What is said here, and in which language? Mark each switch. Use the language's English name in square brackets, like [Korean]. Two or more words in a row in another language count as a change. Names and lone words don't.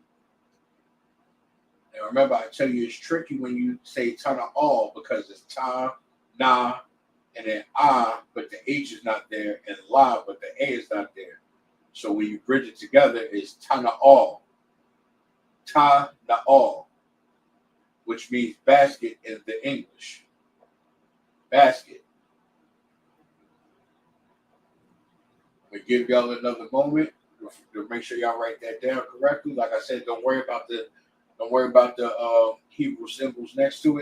[English] Now remember, I tell you it's tricky when you say tana'al because it's ta, na, and then ah, but the H is not there, and la, but the A is not there. So when you bridge it together, it's tana'al. Ta-na'al, which means basket in the English. Basket. I'm gonna give y'all another moment to make sure y'all write that down correctly. Like I said, don't worry about the Hebrew symbols next to it.